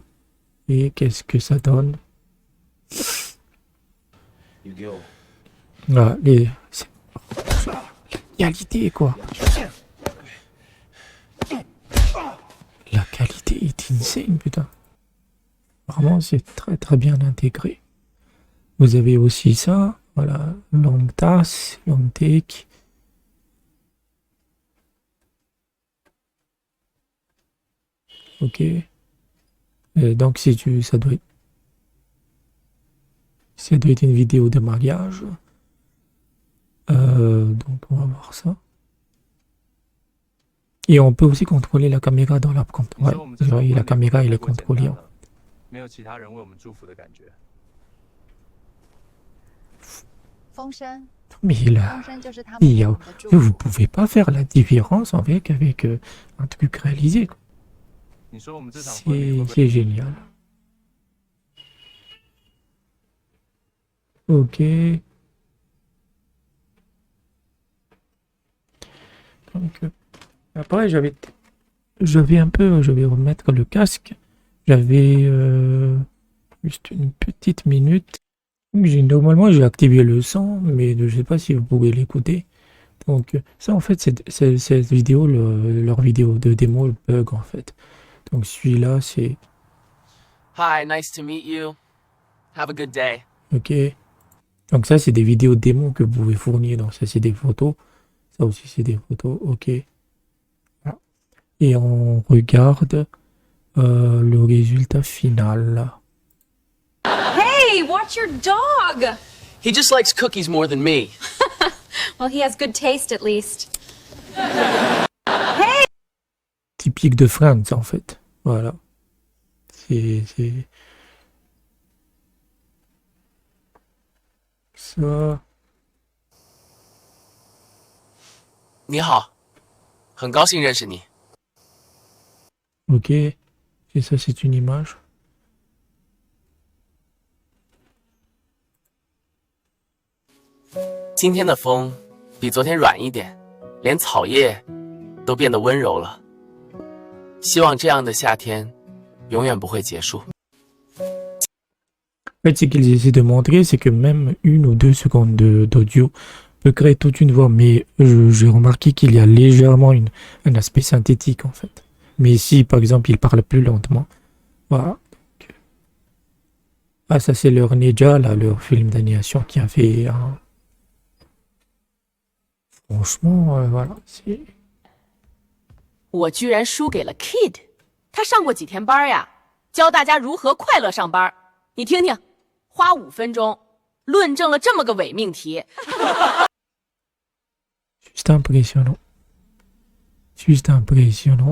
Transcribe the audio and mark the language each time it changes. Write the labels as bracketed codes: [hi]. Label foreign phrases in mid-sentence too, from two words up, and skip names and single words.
[fr] Et qu'est-ce que ça donne? Voilà, la qualité, quoi. La qualité est insane, putain. Vraiment, c'est très très bien intégré. Vous avez aussi ça, voilà, [en] long task, long take. [fr] Ok. Donc ça doit être une vidéo de mariage. Donc on va voir ça. Et on peut aussi contrôler la caméra dans l'app. Ouais, la caméra il est contrôlée. [zh] 没有其他人为我们祝福的感觉。风声， [fr] Mais [zh] 风 [fr] là, [zh] 声就是他们 [fr] il [zh] 给 [fr] y [zh] 我 [fr] a- [zh] 们的祝 [fr] vous [zh] 福。 [fr] pouvez pas faire la différence avec un truc réalisé, quoi. [zh] 你说我们这场婚礼会不会？ [fr] C'est génial. Ok. Donc, après, je vais remettre le casque. J'avais juste une petite minute. Donc, normalement, j'ai activé le son, mais je ne sais pas si vous pouvez l'écouter. Donc, ça, en fait, cette vidéo, leur vidéo de démo, le bug, en fait. Donc, celui-là, c'est [en] Hi, nice to meet you. Have a good day. [fr] OK. Donc, ça, c'est des vidéos démo que vous pouvez fournir. Donc, ça, c'est des photos. Ça aussi, c'est des photos. OK. Voilà. Et on regarde le résultat final. [en] Hey, watch your dog! He just likes cookies more than me. Well, he has good taste at least. [fr] Typique de Friends, en fait. Voilà. C'est ça. [zh] 你好，很高兴认识你。 [fr] OK. Et ça, c'est une image. [zh] 今天的风比昨天软一点，连草叶都变得温柔了。希望这样的夏天永远不会结束。 [fr] En fait, ce qu'ils essaient de montrer, c'est que même 1 ou 2 secondes d'audio peut créer toute une voix, mais j'ai remarqué qu'il y a légèrement un aspect synthétique en fait. Mais si par exemple il parle plus lentement, voilà. Ah, ça c'est leur Neja, là, leur film d'animation qui a fait un... Franchement, voilà, c'est... [zh] 我居然输给了 Kid， 他上过几天班呀？教大家如何快乐上班。你听听，花5分钟论证了这么个伪命题。 [fr] Juste impressionnant. Juste impressionnant.